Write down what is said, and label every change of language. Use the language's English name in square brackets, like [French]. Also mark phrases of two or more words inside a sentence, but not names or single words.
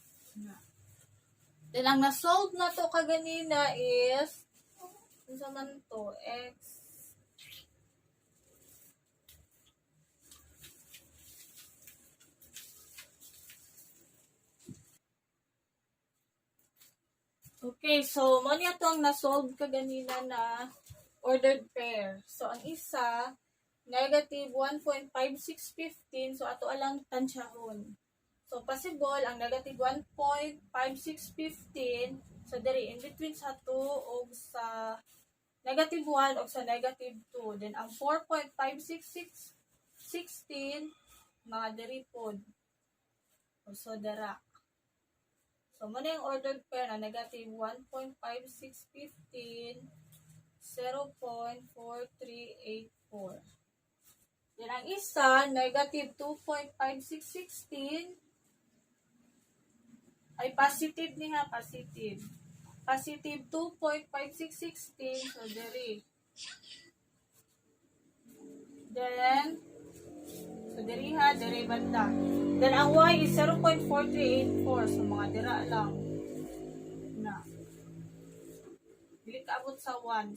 [Cebuano] Then, ang na-solve na to kaganina is, ano naman to, x. Okay, so, mo niya to ang na-solve kaganina na ordered pair. So, ang isa, negative 1.5615. So, ato alang tansyahon. So, possible, ang [English] negative 1.5615, [Cebuano] so, diri, [English] in between [Cebuano] sa 2 o sa [English] negative 1 [Cebuano] o sa [English] negative 2. [Cebuano] Then, ang 4.56616, mga diri po. So, dara. So, muna yung [English] ordered pair [Cebuano] na [English] negative 1.5615, [Cebuano] 0.4384. Then, ang isa, [English] negative 2.5616, [Cebuano] ay positive niya, positive. [English] Positive 2.5616, [Cebuano] so diri. Then, so diri ha, diri banda. Then, ang [English] y is 0.4384, [Cebuano] so mga dira lang. Na. Dili kaabot sa 1.